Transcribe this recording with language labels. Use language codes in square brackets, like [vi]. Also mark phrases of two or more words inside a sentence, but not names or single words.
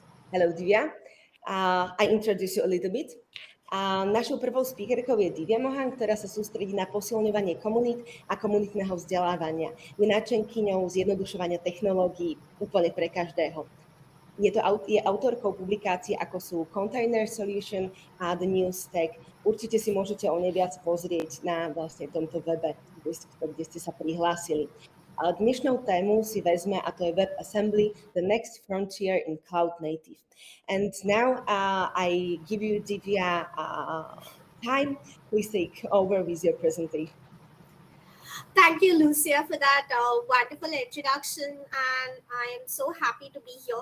[en] Hello, Divya. I introduce you a little bit. [sk] Našou prvou speakerkou je Divya Mohan, ktorá sa sústredí na posilňovanie komunít a komunitného vzdelávania. Je náčenkyňou zjednodušovania technológií úplne pre každého. Je autorkou publikácií, ako sú Container Solution a The New Stack. Určite si môžete o nej viac pozrieť na vlastne tomto webe, kde ste sa prihlásili. Dnešnou tému si vezme, a to je Webassembly, [en] the next frontier in cloud native. And now I give you, Divya, time. Please take over with your presentation. Thank you, Lucia, for that wonderful introduction, and I am so happy to be here.